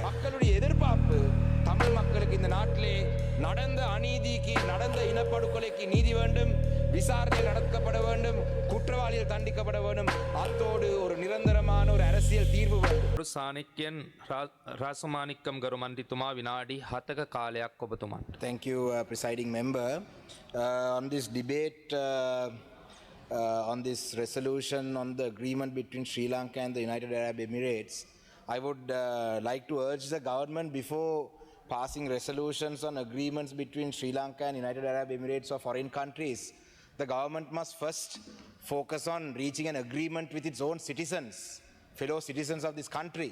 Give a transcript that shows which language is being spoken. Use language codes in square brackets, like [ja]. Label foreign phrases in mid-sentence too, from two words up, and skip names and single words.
[ta] மக்களுடைய எதிர்பார்ப்பு தமிழ் மக்களுக்கு இந்த நாட்டிலே நடந்த அநீதிக்கு, நடந்த இனப்படுகொலைக்கு நீதி வேண்டும், விசாரணை நடக்கப்பட வேண்டும், குற்றவாளிகள் தண்டிக்கப்பட வேண்டும், அத்தோடு ஒரு நிரந்தரமான ஒரு அரசியல் தீர்வு வேண்டும். [si] சாணக்கியன் ராசமாணிக்கம் ගරු මන්ත්‍රීතුමා විනාඩි 7ක කාලයක් ඔබතුමන්ට. [en] Thank you, presiding member. On this debate on this resolution on the agreement between Sri Lanka and the United Arab Emirates, I would like to urge the government, before passing resolutions on agreements between Sri Lanka and United Arab Emirates or foreign countries, the government must first focus on reaching an agreement with its own citizens, fellow citizens of this country.